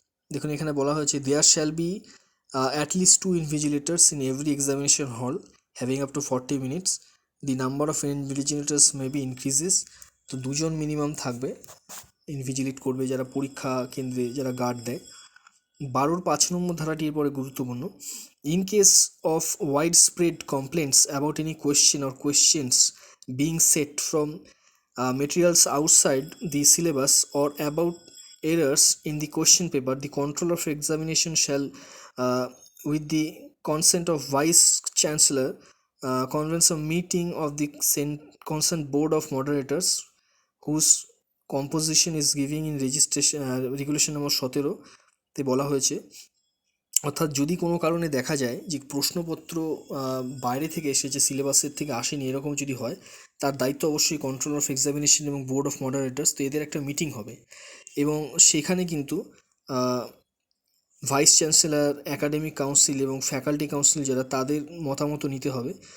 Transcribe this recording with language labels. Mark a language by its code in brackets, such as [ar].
[bn] দেখুন এখানে বলা হয়েছে [en] There shall be at least 2 invigilators in every examination hall having up to 40 minutes. The number of invigilators may be increases. [bn] তো 2জন মিনিমাম থাকবে ইনভিজিলেট করবে যারা পরীক্ষা কেন্দ্রে যারা গার্ড দেয়। 12-র 5 নম্বর ধারাটি এরপরে গুরুত্বপূর্ণ। [en] in case of wide spread complaints about any question or questions being set from materials outside the syllabus or about errors in the question paper, the controller of examination shall, with the consent of vice chancellor, convenes a meeting of the concerned board of moderators whose composition is giving in registration [bn] regulation নম্বর 17 তে বলা হয়েছে। অর্থাৎ যদি কোনো কারণে দেখা যায় যে প্রশ্নপত্র বাইরে থেকে এসেছে, সিলেবাসের থেকে আসেনি, এরকম যদি হয়, তার দায়িত্ব অবশ্যই কন্ট্রোল অফ এক্সামিনেশন এবং বোর্ড অফ মডারেটার্স। তো এদের একটা মিটিং হবে এবং সেখানে কিন্তু ভাইস চ্যান্সেলর, একাডেমিক কাউন্সিল এবং ফ্যাকাল্টি কাউন্সিল যারা, তাদের মতামত নিতে হবে।